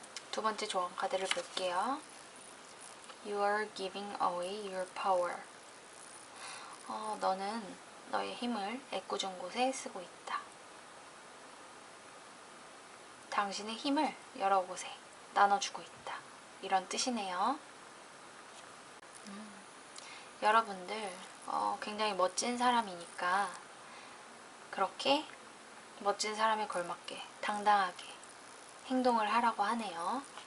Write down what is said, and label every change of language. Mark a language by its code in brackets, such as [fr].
[ko] 두 번째 조언 카드를 볼게요. [en] You are giving away your power. [ko] 너는 너의 힘을 애꿎은 곳에 쓰고 있다. 당신의 힘을 여러 곳에 나눠주고 있다. 이런 뜻이네요. 여러분들 굉장히 멋진 사람이니까 그렇게 멋진 사람에 걸맞게 당당하게 행동을 하라고 하네요.